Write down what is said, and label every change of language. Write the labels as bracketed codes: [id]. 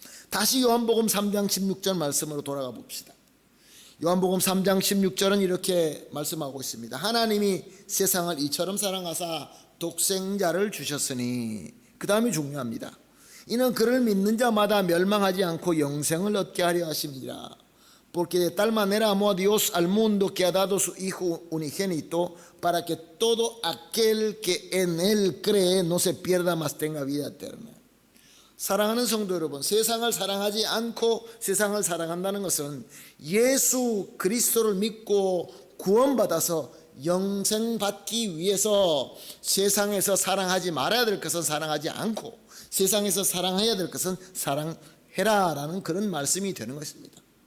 [ko] 다시 요한복음 3장 16절 말씀으로 돌아가 봅시다. 요한복음 3장 16절은 이렇게 말씀하고 있습니다. 하나님이 세상을 이처럼 사랑하사 독생자를 주셨으니, 그 다음이 중요합니다. 이는 그를 믿는 자마다 멸망하지 않고 영생을 얻게 하려 하심이라. [es] Porque de tal manera amó a Dios al mundo que ha dado su Hijo unigénito para que todo aquel que en él cree no se pierda mas tenga vida eterna. [ko] 사랑하는 성도 여러분, 세상을 사랑하지 않고 세상을 사랑한다는 것은 예수 그리스도를 믿고 구원받아서 영생 받기 위해서 세상에서 사랑하지 말아야 될 것은 사랑하지 않고 세상에서 사랑해야 될 것은 사랑해라라는 그런 말씀이 되는 것입니다.